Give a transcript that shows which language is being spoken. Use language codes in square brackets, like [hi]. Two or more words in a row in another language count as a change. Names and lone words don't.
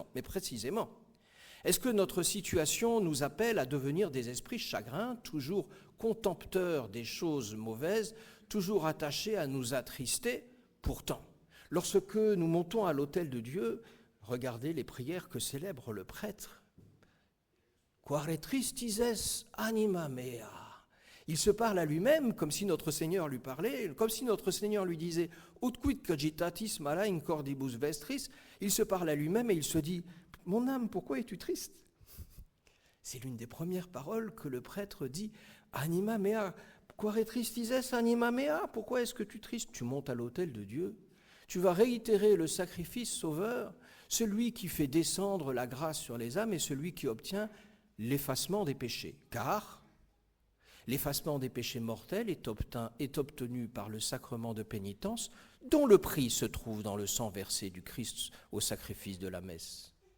[fr] Mais précisément, est-ce que notre situation nous appelle à devenir des esprits chagrins, toujours contempteurs des choses mauvaises, toujours attachés à nous attrister ? Pourtant, lorsque nous montons à l'autel de Dieu, regardez les prières que célèbre le prêtre. [la] Quare tristises anima mea. [fr] Il se parle à lui-même comme si notre Seigneur lui parlait, comme si notre Seigneur lui disait « [la] Ut quid cogitatis mala in cordibus vestris ». [fr] Il se parle à lui-même et il se dit « Mon âme, pourquoi es-tu triste ?» C'est l'une des premières paroles que le prêtre dit « [la] Anima mea, quare tristises anima mea ». [fr] Pourquoi est-ce que tu es triste ? Tu montes à l'autel de Dieu. Tu vas réitérer le sacrifice sauveur, celui qui fait descendre la grâce sur les âmes et celui qui obtient l'effacement des péchés. Car l'effacement des péchés mortels est obtenu par le sacrement de pénitence, dont le prix se trouve dans le sang versé du Christ au sacrifice de la messe.